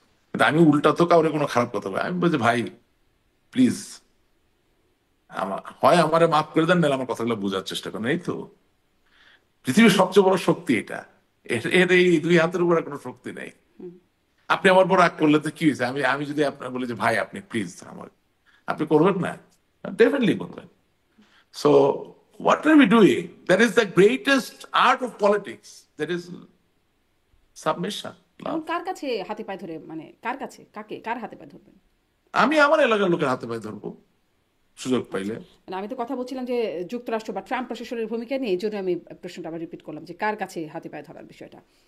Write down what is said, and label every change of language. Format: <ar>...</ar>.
<bn>কিন্তু আমি উল্টা তো কাউরে কোনো খারাপ কথা বলি, আমি বলছি ভাই প্লিজ হয় আমারে মাফ করে দেন, নাহলে আমার কথাগুলো বোঝার চেষ্টা করেন। এই তো পৃথিবীর সবচেয়ে বড় শক্তি এটা, এর এই দুই হাতের উপরে কোনো শক্তি নেই। আপনি আমার উপর রাগ করলে তো কি হয়েছে? আমি যদি আপনার বলি যে ভাই আপনি প্লিজ আমার, আপনি করবেন না?</bn> <en>Definitely করবেন। So what are we doing? That is the greatest art of politics. That is submission.</en> <bn>এখন</bn> <en>Love.</en> <bn>কার কাছে হাতে পায়ে ধরে, মানে কার কাছে, কার হাতে পায়ে ধরবেন? আমি আমার এলাকার লোকের হাতে পায়ে ধরবো সুযোগ পাইলে। মানে আমি তো কথা বলছিলাম যে যুক্তরাষ্ট্র বা ট্রাম্প প্রশাসনের ভূমিকা নিয়ে, এই জন্য আমি প্রশ্নটা আবার রিপিট করলাম যে কার কাছে হাতে পায়ে ধরার বিষয়টা।</bn>